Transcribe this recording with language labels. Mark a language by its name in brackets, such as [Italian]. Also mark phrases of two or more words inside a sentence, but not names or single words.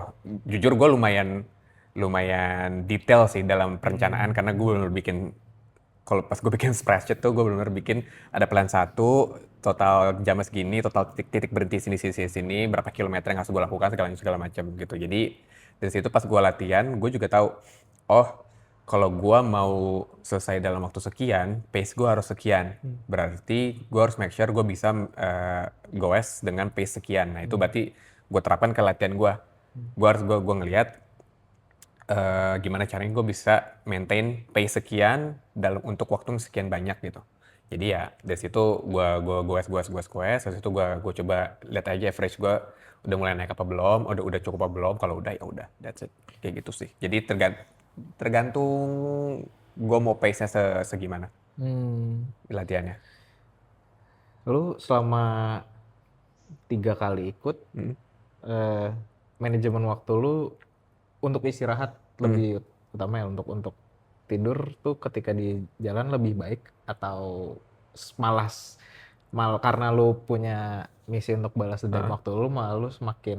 [Indonesian] Jujur gue lumayan lumayan detail sih dalam perencanaan karena gue benar bikin, kalau pas gue bikin spreadsheet tuh gue benar bikin ada plan satu, total jamnya segini, total titik berhenti sini, berapa kilometer yang harus gue lakukan segala macam gitu. Jadi dari situ pas gue latihan gue juga tahu, oh kalau gue mau selesai dalam waktu sekian, pace gue harus sekian. Berarti gue harus [English] make sure [Indonesian] gue bisa goes dengan pace sekian. Nah itu berarti gue terapkan ke latihan gue. Gue ngelihat gimana caranya gue bisa [English] maintain pace [Indonesian] sekian dalam untuk waktu sekian banyak gitu. Jadi ya dari situ gue goes, dari situ gue coba lihat aja average gue udah mulai naik apa belum, udah cukup apa belum. Kalau udah ya udah, [English] that's it, [Indonesian] kayak gitu sih. Jadi tergantung gue mau pace-nya segimana latihannya. Lu selama 3 kali ikut, eh, manajemen waktu lu untuk istirahat lebih utama ya, untuk tidur tuh ketika di jalan lebih baik atau malas karena lu punya misi untuk balas dendam waktu lu, malah lu semakin